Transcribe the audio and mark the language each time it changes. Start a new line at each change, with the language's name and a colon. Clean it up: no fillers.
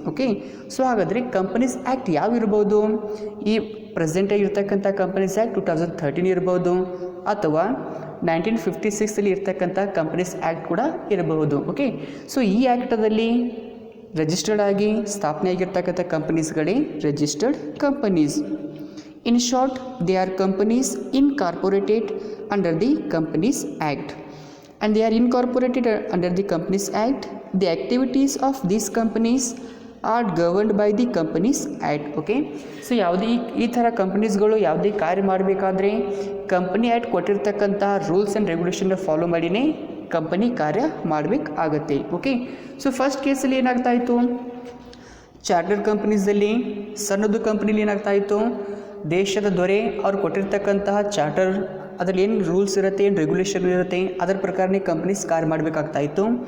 Kannada: Okay, so ಹಾಗಾದರೆ companies act ಯಾವ ಇರ್ಬೋದು, ಈ ಪ್ರೆಸೆಂಟಾಗಿ ಇರ್ತಕ್ಕಂಥ ಕಂಪನೀಸ್ ಆ್ಯಕ್ಟ್ 2013 ಇರ್ಬೋದು ಅಥವಾ 1956ಅಲ್ಲಿ ಇರ್ತಕ್ಕಂಥ ಕಂಪನೀಸ್ ಆ್ಯಕ್ಟ್ ಕೂಡ ಇರಬಹುದು. ಓಕೆ, ಸೊ ಈ ಆ್ಯಕ್ಟದಲ್ಲಿ ರಿಜಿಸ್ಟರ್ಡ್ ಆಗಿ ಸ್ಥಾಪನೆ ಆಗಿರ್ತಕ್ಕಂಥ ಕಂಪನೀಸ್ಗಳೇ registered companies.
English: In short, they are companies incorporated under the Companies Act. And they are incorporated under the Companies Act. The activities of these companies are governed by the Companies Act.
Kannada: Okay, so ಯಾವುದೇ ಈ ಥರ ಕಂಪನೀಸ್ಗಳು ಯಾವುದೇ ಕಾರ್ಯ ಮಾಡಬೇಕಾದ್ರೆ company act ಕೊಟ್ಟಿರ್ತಕ್ಕಂಥ rules and ರೆಗ್ಯುಲೇಷನ್ನ follow ಮಾಡಿನೇ company ಕಾರ್ಯ ಮಾಡಬೇಕಾಗತ್ತೆ. ಓಕೆ, ಸೊ ಫಸ್ಟ್ ಕೇಸಲ್ಲಿ ಏನಾಗ್ತಾ ಇತ್ತು, ಚಾರ್ಟರ್ಡ್ ಕಂಪನೀಸಲ್ಲಿ ಸಣ್ಣದು ಕಂಪ್ನಿಲಿ ಏನಾಗ್ತಾ ಇತ್ತು, ದೇಶದ ದೊರೆ ಅವ್ರು ಕೊಟ್ಟಿರ್ತಕ್ಕಂತಹ ಚಾರ್ಟರ್ ಅದರಲ್ಲಿ ಏನು ರೂಲ್ಸ್ ಇರುತ್ತೆ, ಏನು ರೆಗ್ಯುಲೇಷನ್ ಇರುತ್ತೆ, ಅದರ ಪ್ರಕಾರನೇ ಕಂಪ್ನೀಸ್ ಕಾರ್ಯ ಮಾಡಬೇಕಾಗ್ತಾ ಇತ್ತು.